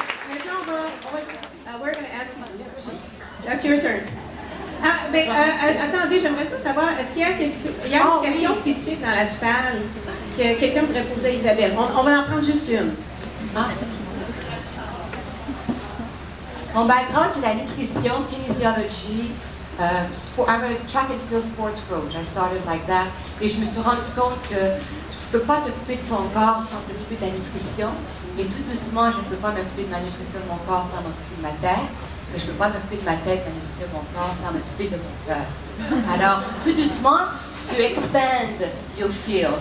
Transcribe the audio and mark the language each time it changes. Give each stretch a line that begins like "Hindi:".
English: Maintenant, we're going to ask you some questions. That's your turn.
French: Attendez, j'aimerais ça savoir, est-ce qu'il y a, une question spécifique dans la salle que quelqu'un voudrait poser à Isabelle? On va en prendre juste une. Ah. Mon background, c'est la nutrition, kinésiologie.
English: I'm a track and field sports coach. I started like that.
French: Et je me suis rendu compte que tu ne peux pas t'occuper de ton corps sans t'occuper de ta nutrition. Et tout doucement, je ne peux pas m'occuper de ma nutrition de mon corps sans m'occuper de ma tête. Mais je ne peux pas m'occuper de ma tête, ma nutrition de mon corps sans m'occuper de mon cœur. Alors, tout doucement, tu
English: expand your field.